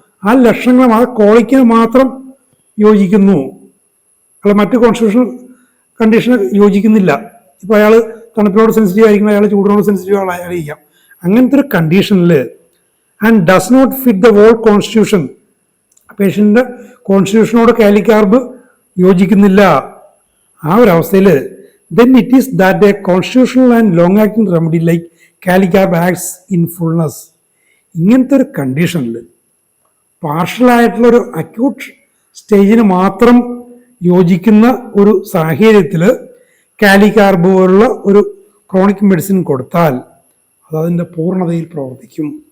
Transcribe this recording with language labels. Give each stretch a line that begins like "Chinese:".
Malayalam: ആ ലക്ഷണങ്ങൾ ആ കോളിക്കിന് മാത്രം യോജിക്കുന്നു, അല്ല മറ്റ് കോൺസ്റ്റിറ്റ്യൂഷണൽ കണ്ടീഷന് യോജിക്കുന്നില്ല. ഇപ്പോൾ അയാൾ തണുപ്പിനോട് സെൻസിറ്റീവ് ആയിരിക്കും, അയാൾ ചൂടിനോട് സെൻസിറ്റീവ് ആയിരിക്കാം. അങ്ങനത്തെ ഒരു കണ്ടീഷനിൽ
English: and does not fit the whole constitution,
Malayalam: പേഷ്യൻ്റെ കോൺസ്റ്റിറ്റ്യൂഷനോട് കാലിക്കാർബ് യോജിക്കുന്നില്ല. ആ ഒരു അവസ്ഥയിൽ
English: then it is that a constitutional and long acting remedy like Calicarb acts in fullness.
Malayalam: ഇങ്ങനത്തെ ഒരു കണ്ടീഷനിൽ പാർഷ്യലായിട്ടുള്ളൊരു അക്യൂട്ട് സ്റ്റേജിന് മാത്രം യോജിക്കുന്ന ഒരു സാഹചര്യത്തിൽ കാലിക്കാർബ് പോലുള്ള ഒരു ക്രോണിക് മെഡിസിൻ കൊടുത്താൽ അത് അതിൻ്റെ പൂർണ്ണതയിൽ പ്രവർത്തിക്കും.